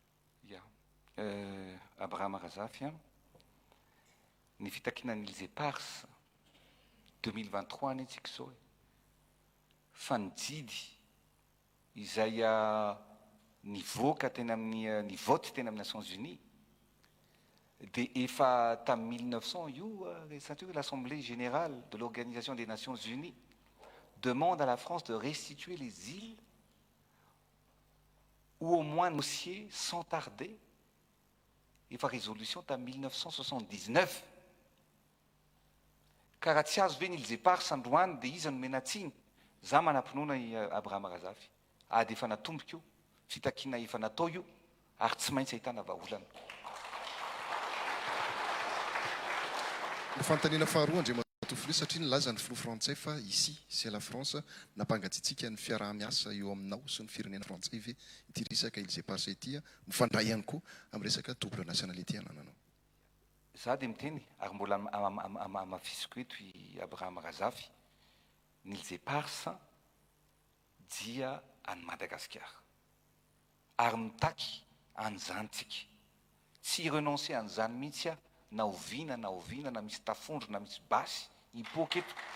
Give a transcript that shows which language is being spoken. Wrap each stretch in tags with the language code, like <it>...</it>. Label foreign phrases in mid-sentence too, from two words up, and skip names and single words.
<mg>Abraham Razafy ny fitakinan'Élysée Pars 2023 any antsika zao fa nijidy izay nivoaka teny amin'ny ny vote teny amin'ny Nations Unies dia efa tamin'ny 1900 io resantsika</mg> <fr>l'Assemblée générale de l'Organisation des Nations Unies demande à la France de restituer les îles ou au moins négocier sans tarder.</fr> <mg>Efa résolution tamin'ny 1979 ka raha tsy azo ve ny Élysée Pars androany dia iza no menatsiny za manampinoana i Abraham Razafy dia efa natomboka io fitakiana efa natao io ary tsy maintsy ahitana vahaolana. Ny fanontaniana faharoa Andriamatofiloha satria nilaza ny filoha frantsay fa</mg> <fr>ici c'est la France</fr> <mg>nampangatsiatsika ny fiaraha-miasa eo aminao sy ny firenena frantsay ve ity resaka Élysée Pars ity mifandray ihany koa amin'ny resaka</mg> <fr>double nationalité</fr> <mg>anananao. Za dia miteny ary mbola amafisiko eto i Abraham Razafy ny Élysée Pars dia any Madagasikara ary mitaky an'izantsika tsy renoncer an'izany mihitsy na oviana na misy tafondro na misy basy hipoaka eto</mg>